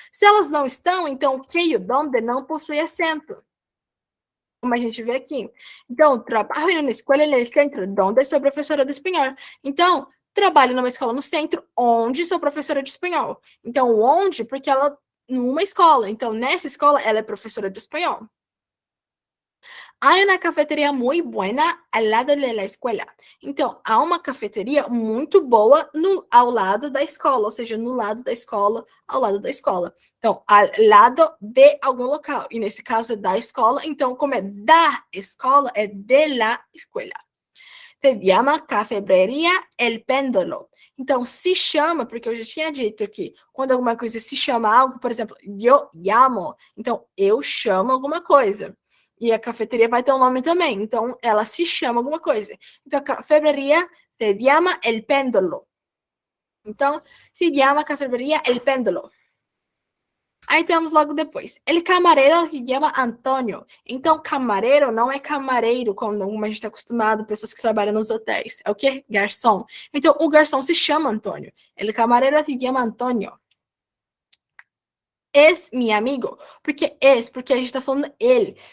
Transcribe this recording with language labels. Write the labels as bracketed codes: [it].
[pt] Se elas não estão, então o que e o donde não possuem acento. Como a gente vê aqui. Então, trabalho na escola no centro, onde sou professora de espanhol. Então, trabalho numa escola no centro, onde sou professora de espanhol. Então, onde? Porque ela, numa escola. Então, nessa escola, ela é professora de espanhol. [es] Hay una cafetería muy buena al lado de la escuela. [pt] Então, há uma cafeteria muito boa ao lado da escola, ou seja, no lado da escola, ao lado da escola. Então, ao lado de algum local. E nesse caso é da escola. Então, como é da escola, é [es] de la escuela. Se llama Cafebrería El Péndulo. [pt] Então, se chama, porque eu já tinha dito que quando alguma coisa se chama algo, por exemplo, [es] yo llamo, [pt] então eu chamo alguma coisa. E a cafeteria vai ter um nome também. Então, ela se chama alguma coisa. Então, a [es] cafebrería se llama El Péndulo. [pt] Então, [es] se llama Cafebrería El Péndulo. [pt] Aí temos logo depois. [es] El camarero se llama Antônio. [pt] Então, camareiro não é camareiro, como a gente está acostumado, pessoas que trabalham nos hotéis. É o quê? Garçom. Então, o garçom se chama Antônio. [es] El camarero se llama Antônio. Es mi amigo. [pt] Porque a gente está falando ele.